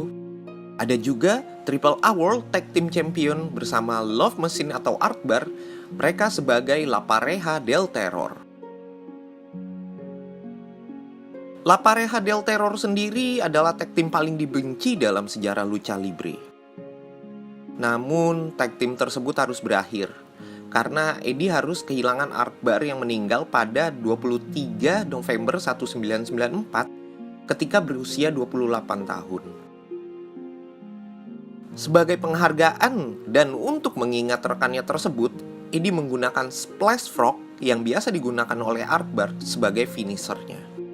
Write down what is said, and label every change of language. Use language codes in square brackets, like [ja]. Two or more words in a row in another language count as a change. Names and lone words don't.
[id] Ada juga AAA World Tag Team Champion bersama Love Machine atau Art Bar, mereka sebagai La Pareja del Terror. La Pareja del Terror sendiri adalah [en] tag team [id] paling dibenci dalam sejarah [es] lucha libre. [id] Namun, [en] tag team [id] tersebut harus berakhir karena Eddie harus kehilangan Art Bar yang meninggal pada 23 November 1994 ketika berusia 28 tahun. Sebagai penghargaan dan untuk mengingat rekannya tersebut, Eddie menggunakan Splash Frog yang biasa digunakan oleh Art Bar sebagai finishernya.